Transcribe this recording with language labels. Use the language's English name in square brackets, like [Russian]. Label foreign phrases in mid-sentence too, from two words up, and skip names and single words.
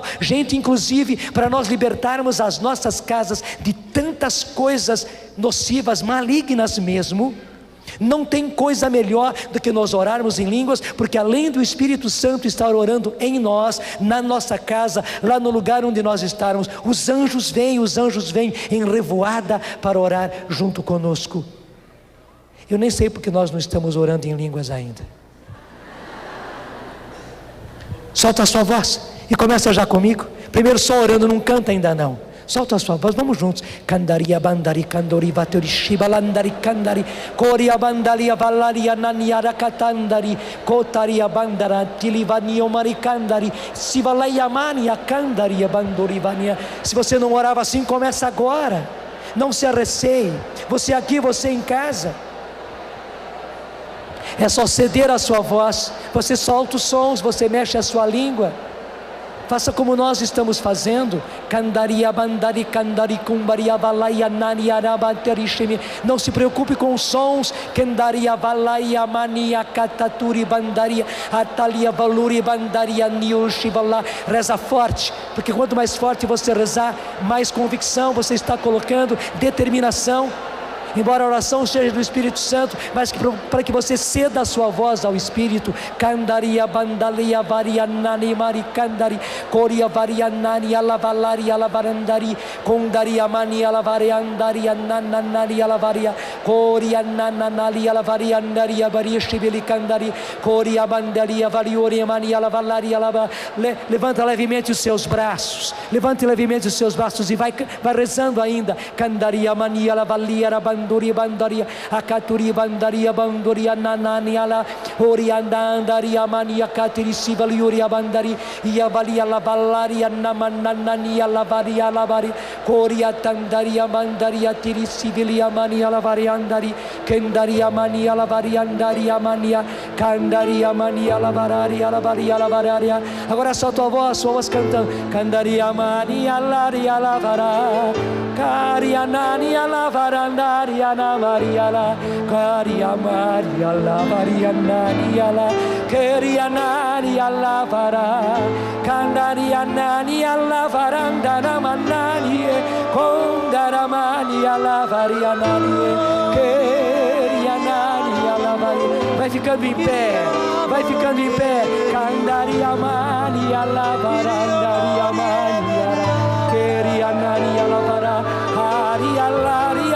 [Portuguese] Gente, inclusive para nós libertarmos as nossas casas de tantas coisas nocivas, malignas mesmo, não tem coisa melhor do que nós orarmos em línguas, porque além do Espírito Santo estar orando em nós, na nossa casa, lá no lugar onde nós estarmos, os anjos vêm em revoada para orar junto conosco. Eu nem sei porque nós não estamos orando em línguas ainda. Solta a sua voz e começa já comigo. Primeiro só orando, não canta ainda não. Solta a sua voz, vamos juntos. Candaria bandari candori vatori shibalandari candari coria bandalia valaria naniara catandari cotaria bandara tilivanio maricandari sivalaya mania candaria bandori vania. Se você não orava assim, começa agora. Não se arreceie. Você aqui, você em casa. É só ceder a sua voz. Você solta os sons, você mexe a sua língua. Faça como nós estamos fazendo. Candaria bandari candari cumbaria valaia nani arabaterishimi. Não se preocupe com os sons. Candaria valaia mania cataturi bandaria atalia valuri bandaria niushivala. Reza forte, porque quanto mais forte você rezar, mais convicção você está colocando, determinação. Embora a oração seja do Espírito Santo, mas para que você ceda a sua voz ao Espírito. Candaria bandalia varia nani maricandari coria varia nani alavalaria alavarandari condaria mani alavariandaria nananari alavaria coria nananali alavaria andaria varia shibilicandari coria bandaria variore mani alavalaria alava. Levanta levemente os seus braços, levante levemente os seus braços e vai rezando ainda. Candaria mani alavalia banduri bandaria akaturi bandaria banduria nanani ala oriandaria mania katiri sivaliuri bandari ia valia la valaria namanani ala varia la vari coria tandaria bandaria tiri sivilia mania la variandari kendaria mania la variandaria mania candaria mania la varia la varia la varia. Agora só tua voz cantando. Candaria mania la vara caria nani ala varandari Ana Maria la Caria Maria la Maria Nani la Queria Nani la Vara Candaria Nani la Varanda Namanani Condaramani la Varia Nani Queria Nani la Varia. Vai ficando em pé, vai ficando em pé. Candaria Mani la Varandaria Mani Queria Nani la Vara Haria la